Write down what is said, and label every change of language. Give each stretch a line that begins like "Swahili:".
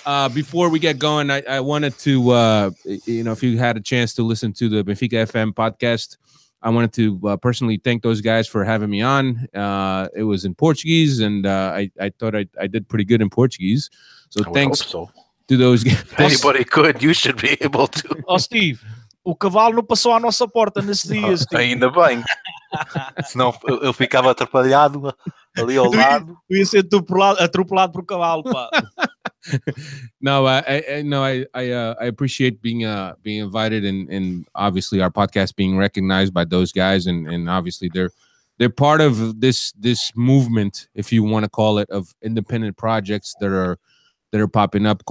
English: Before we get going, I wanted to, if you had a chance to listen to the Benfica FM podcast, I wanted to personally thank those guys for having me on. It was in Portuguese, and I thought I did pretty good in Portuguese. So thanks to those guys. If anybody could, you should be able to.
Portuguese: Oh, Steve, o cavalo não passou à nossa porta nesse dia. Ainda bem. Senão eu ficava atrapalhado ali ao lado. Tu ia ser atropelado por cavalo, pá.
English: No, I appreciate being invited and obviously our podcast being recognized by those guys and obviously they're part of this movement, if you want to call it, of independent projects that are popping up.